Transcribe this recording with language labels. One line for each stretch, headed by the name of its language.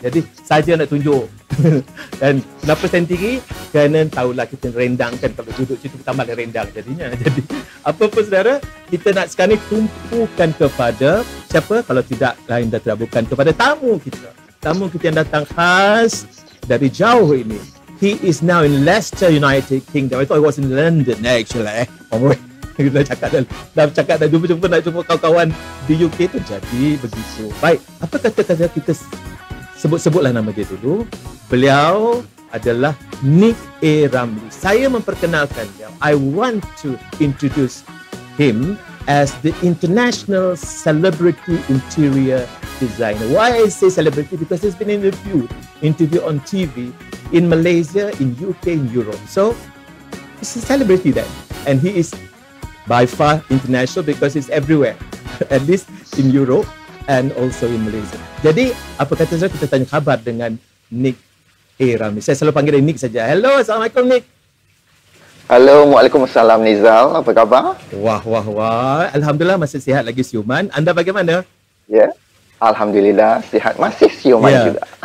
Malay: Jadi saja nak tunjuk. Dan kenapa sendiri? Kerana tahulah kita rendang kan, kalau duduk situ tambah rendang jadinya. Jadi apa pun saudara, kita nak sekarang ni tumpukan kepada siapa? Kalau tidak lain dan tidak bukan kepada tamu kita. Tamu kita yang datang khas dari jauh ini.
English: He is now in Leicester, United Kingdom. I thought he was in London actually.
Malay: Kita dah cakap dah jumpa nak jumpa kawan-kawan di UK tu, jadi begitu. Baik, apa kata kita sebut-sebutlah nama dia dulu. Beliau adalah Nick A. Ramlee. Saya memperkenalkan dia.
English: I want to introduce him as the international celebrity interior designer. Why I say celebrity? Because he's been interviewed on TV in Malaysia, in UK, in Europe. So he's a celebrity then, and he is by far international because he's everywhere, at least in Europe and also in Malaysia.
Malay: Jadi apa kata saya, kita tanya khabar dengan Nick A. Ramlee. Saya selalu panggil dia Nick saja. Hello, Assalamualaikum Nick. Halo, Waalaikumsalam Nizal. Apa khabar? Wah. Alhamdulillah masih sihat lagi siuman. Anda bagaimana? Ya, Alhamdulillah sihat, masih siuman juga.